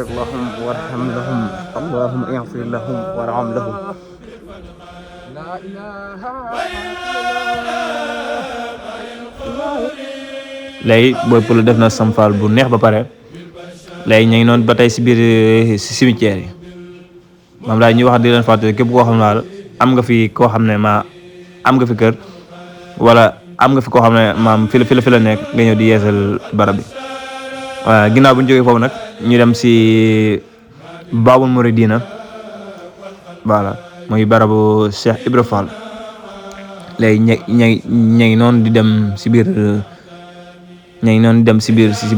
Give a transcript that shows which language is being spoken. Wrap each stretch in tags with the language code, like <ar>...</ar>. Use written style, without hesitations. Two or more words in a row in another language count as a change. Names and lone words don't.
<ar>لهم وارحم لهم اللهم اغفر لهم وارحم لهم لا اله</ar> <wo>léegi Boy Pula def na Samfal bu neex ba pare léegi ñu ngi noonu ba tey si biir si cimetière yi maam daal ñuy wax di leen fàttali képp koo xam ne daal am nga fi koo xam ne am nga fi kër wala am nga fi koo xam ne maam fi la nekk nga ñëw di yeesal barab bi voilà ginnaaw bu ñu jógee foofu nag ñu dem si Babul Mouridina voilà muy barabu Cheikh Ibra Fall léegi ña ngi noonu di dem si biir ña ngi noonu dem si biir</wo>